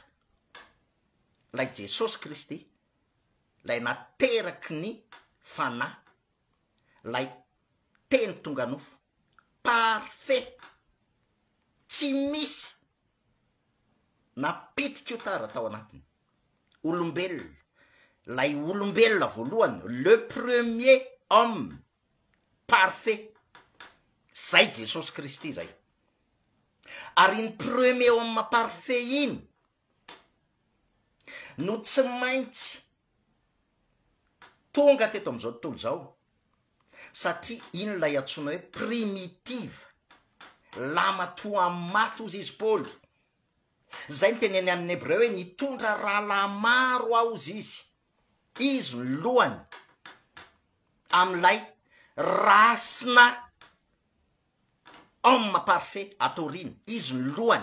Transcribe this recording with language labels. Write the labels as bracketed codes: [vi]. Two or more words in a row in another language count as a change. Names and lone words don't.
[mg] Lay Jesosy Kristy, lay nateraky ny fanahy, lay teny tonga nofo, parfait, tsy misy napitika io tara tao anatiny. Olombelona, lay olombelona voalohany, [fr] le premier homme parfait, [mg] zay Jesosy Kristy zay. Ary ny [fr] premier homme parfait [mg] iny no tsy maintsy tonga teto am'izao tontolo zao, satria iny lay antsoina hoe primitive, lamatoa maty ozy izy Paoly. Zay ny teneny amin'ny Hebreo hoe nitondra raha maro aho ozy izy ny lohany am'ilay rasina [fr] homme parfait [mg] atoriny, izy ny lohany.